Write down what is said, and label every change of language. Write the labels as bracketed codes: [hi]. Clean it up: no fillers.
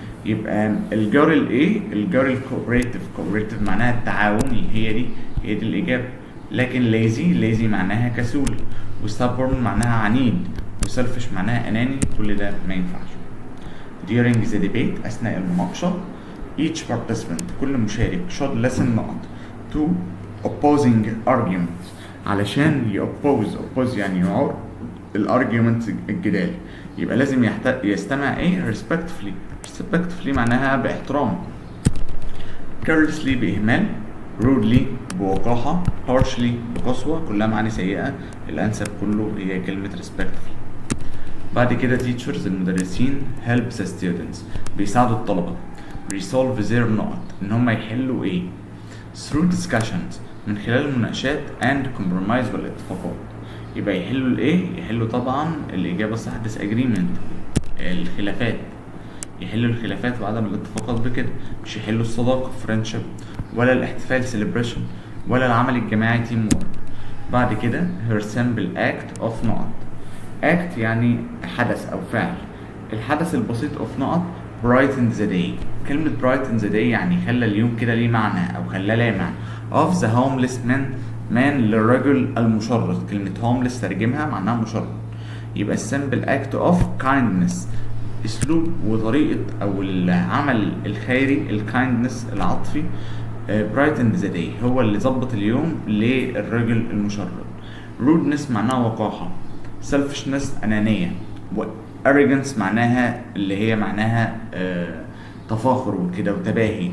[ar] يبقى الجار الايه الجار الكوبريتيف معناها التعاوني، هي دي الإجابة. لكن lazy معناها كسول، وstubborn معناها عنيد، وselfish معناها أناني. كل ده ما ينفعش. [en] during the debate [ar] أثناء المناقشة [en] each participant [ar] كل مشارك [en] should listen نقط to opposing arguments علشان oppose [ar] يعني يعارض الارجيومنت الجدال. يبقى لازم يستمع ايه respectfully معناها باحترام، carelessly بإهمال، rudely بوقاحة، harshly بقسوة، كلها معاني سيئة. الأنسب كله هي كلمة respectfully. بعد كده teachers المدرسين [en] help the students [ar] بيساعدوا الطلبة resolve their نقط إن هم يحلوا إيه [en] through discussions [ar] من خلال المناقشات [en] and compromise [ar] والاتفاقات. يبقى يحلوا الإيه؟ يحلوا طبعا الإجابة الصح disagreement الخلافات، يحلوا الخلافات وعدم الاتفاقات بكده، مش يحلوا الصداقة friendship ولا الاحتفال celebration ولا العمل الجماعي teamwork. بعد كده her simple act of نقط act يعني حدث أو فعل. الحدث البسيط [en] of نقط brighten the day. [ar] كلمة brighten the day يعني خلى اليوم كده ليه معنى أو خلاه لامع. [en] of the homeless man [ar] للرجل المشرد. كلمة homeless ترجمها معناها مشرد. يبقى [en] simple act of kindness [ar] اسلوب وطريقة او العمل الخيري kindness العطفي. [en] brighten the day [ar] هو اللي ظبط اليوم للرجل المشرد. rudeness معناها وقاحة، selfishness أنانية، arrogance معناها اللي هي معناها تفاخر وكده وتباهي.